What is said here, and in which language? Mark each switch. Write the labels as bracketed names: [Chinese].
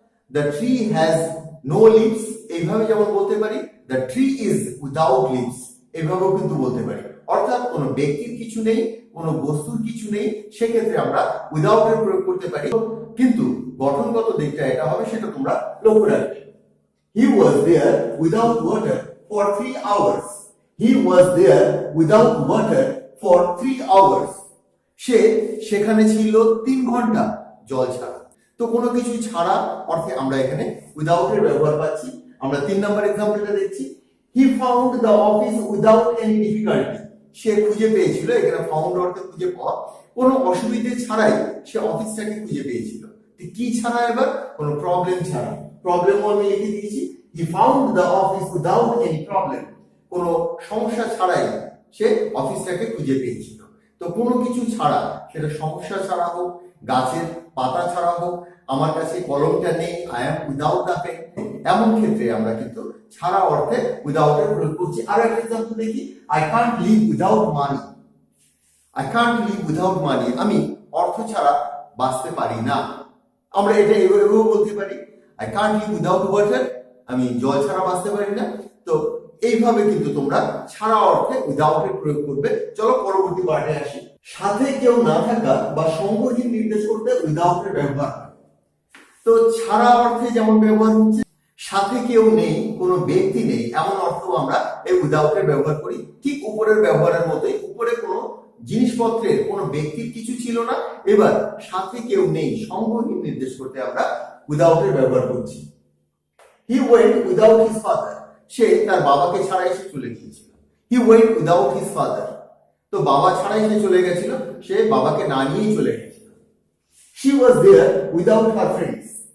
[English] The tree has no leaves. [Bangla] এইভাবে যেমন বলতে পারি [English] the tree is without leaves, [Bangla] এইভাবেও কিন্তু বলতে পারি। অর্থাৎ কোনো ব্যক্তির কিছু নেই, কোনো বস্তুর কিছু নেই, সেক্ষেত্রে আমরা উইদাউট এর প্রয়োগ করতে পারি। কিন্তু গঠনগত দিকটা এটা হবে, সেটা তোমরা লক্ষ্য রাখবে। [English] He was there without water for 3 hours. He was there without water for 3 hours. [Bangla] সে সেখানে ছিল 3 ঘন্টা জল ছাড়া। তো কোনো কিছু ছাড়া অর্থে আমরা এখানে উইদাউট এর ব্যবহার পাচ্ছি। আমরা 3 নম্বর एग्जांपलটা দেখছি। [English] He found the office without any difficulty. [Bangla] সে খুঁজে পেয়েছিল। এখানে ফাউন্ড অর্থে খুঁজে পাওয়া। কোনো অসুবিধা ছাড়াই সে অফিসটাকে খুঁজে পেয়েছিল। কি ছাড়া? এবার কোনো প্রবলেম ছাড়া। প্রবলেম আমি লিখে দিয়েছি। [English] He found the office without any problem. [Bangla] কোনো সমস্যা ছাড়াই সে অফিসটাকে খুঁজে পেয়েছিল। তো কোনো কিছু ছাড়া, সেটা সমস্যা ছাড়া হোক, গাছের পাতা ছাড়া হোক, আমার কাছে কলমটা নেই, [English] I am without the pen, [Bangla] এমন ক্ষেত্রে আমরা কিন্তু ছাড়া অর্থে উইদাউট এর প্রয়োগ করছি। আর একটা এক্সাম্পল দেখি। [English] I can't live without money. I can't live without money. [Bangla] আমি অর্থ ছাড়া বাঁচতে পারি না। আমরা এটা এভাবেও বলতে পারি। [English] I can't live without water. [Bangla] আমি জল ছাড়া বাঁচতে পারি না। তো এইভাবে কিন্তু তোমরা ছাড়া অর্থে উইদাউট এর প্রয়োগ করবে। চলো পরবর্তী পার্টে আসি। সাথে কেউ না থাকা বা সঙ্গহীন নির্দেশ করতে উইদাউট এর ব্যবহার হয়। তো ছাড়া অর্থে যেমন ব্যবহার হচ্ছে, সাথে কেউ নেই, কোনো ব্যক্তি নেই, এমন অর্থ আমরা এই উইদাউট এর ব্যবহার করি। ঠিক উপরের ব্যবহারের মতোই। উপরে কোনো জিনিসপত্রের, কোনো ব্যক্তির কিছু ছিল না, এবার সাথে কেউ নেই, সঙ্গহীন নির্দেশ করতে আমরা উইদাউট এর ব্যবহার করছি। [English] He went without his father. [Bangla] সে তার বাবাকে ছাড়াই সে চলে গিয়েছিল। [English] He went without his father. [Bangla] তো বাবা ছাড়াই সে চলে গেছিল, সে বাবাকে না নিয়েই চলে গেছিল। [English] She was there without her friends.